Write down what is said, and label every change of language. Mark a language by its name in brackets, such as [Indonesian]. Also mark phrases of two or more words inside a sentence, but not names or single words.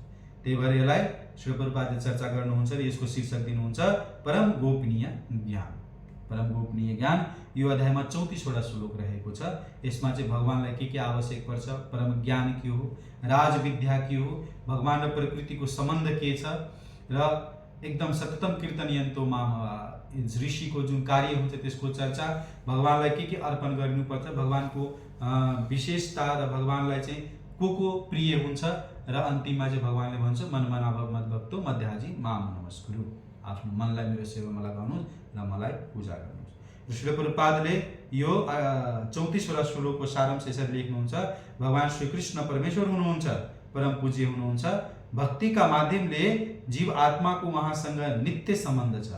[Nepali] त्यही भएर यसलाई श्री प्रभुपादले चर्चा गर्नुहुन्छ र यसको शीर्षक दिनुहुन्छ परम गोपनीय ज्ञान। परम गोपनीय ज्ञान। यो अध्यायमा 34वटा श्लोक रहेको छ। यसमा चाहिँ भगवानलाई के आवश्यक पर्छ, परम ज्ञान के हो, राजविद्या के हो, भगवान र प्रकृतिको सम्बन्ध के छ, र एकदम [Sanskrit] सततम कीर्तनियन्तो माम [Nepali] ऋषिको जुन कार्य हुन्छ त्यसको चर्चा, भगवानलाई के अर्पण गर्नुपर्छ, भगवानको विशेषता र भगवानलाई चाहिँ को प्रिय हुन्छ, र अन्तिममा चाहिँ भगवानले भन्छ [Sanskrit] मनमनाभव मद्भक्तो मध्याजी माम नमस्कुरु। [Nepali] आफ्नो मनलाई मेरो सेवामा लगाउनुहोस् र मलाई पूजा गर्नुहोस्। श्री प्रभुपादले यो 34वटा श्लोकको सारांश यसरी लेख्नुहुन्छ। भगवान श्री कृष्ण परमेश्वर हुनुहुन्छ, परम पूज्य हुनुहुन्छ। भक्तिका माध्यमले जीव आत्माको उहाँसँग नित्य सम्बन्ध छ।